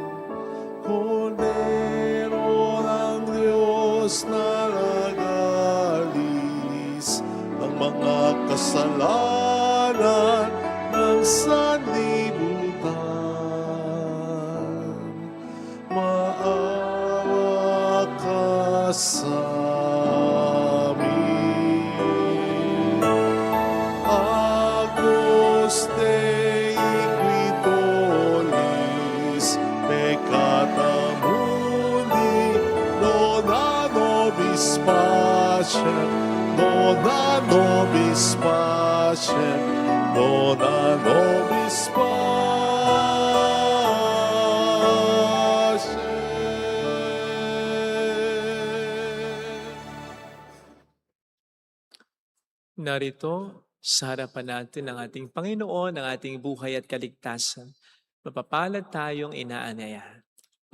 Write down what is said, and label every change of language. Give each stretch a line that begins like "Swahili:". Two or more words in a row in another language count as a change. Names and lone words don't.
Filipino: Kordero ng Diyos na nagalis ng mga kasalanan ng sanlibutan, maawa ka sa amin.
Latin: Agnus Dei qui tollis peccata mundi, dona nobis pacem, dona nobis pacem, dona nobis pacem.
Filipino: Narito, sa harapan natin ng ating Panginoon, ang ating buhay at kaligtasan. Mapapalad tayong inaanyayahan.